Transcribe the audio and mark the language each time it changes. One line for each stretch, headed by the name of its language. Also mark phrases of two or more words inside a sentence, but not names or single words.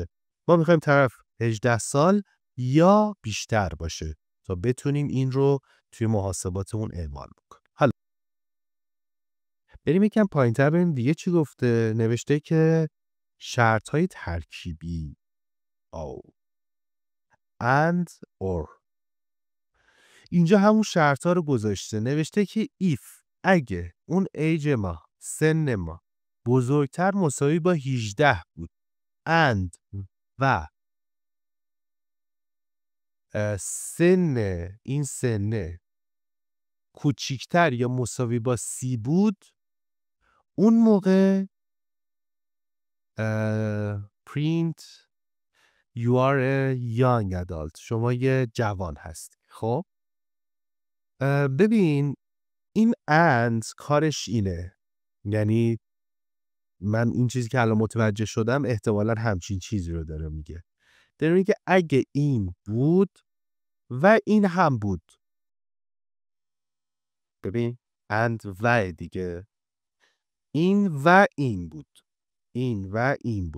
Persian: ما میخوایم طرف 18 سال یا بیشتر باشه تا بتونیم این رو توی محاسباتمون اعمال بکنیم. حالا بریم یکم پایین‌تر ببینیم دیگه چی گفته. نوشته که شرط‌های ترکیبی
English: and or.
Persian: اینجا همون شرط‌ها رو گذاشته، نوشته که if اگه اون ایج ما، سن ما بزرگتر مساوی با 18 بود and و این سن کوچیکتر یا مساوی با 30 بود، اون موقع
English: print you are a young adult،
Persian: شما یه جوان هستی. خب ببین این and کارش اینه، یعنی من این چیزی که الان متوجه شدم احتمالاً همچین چیزی رو داره میگه. داره میگه اگه این بود و این هم بود، ببین and و دیگه، این و این بود.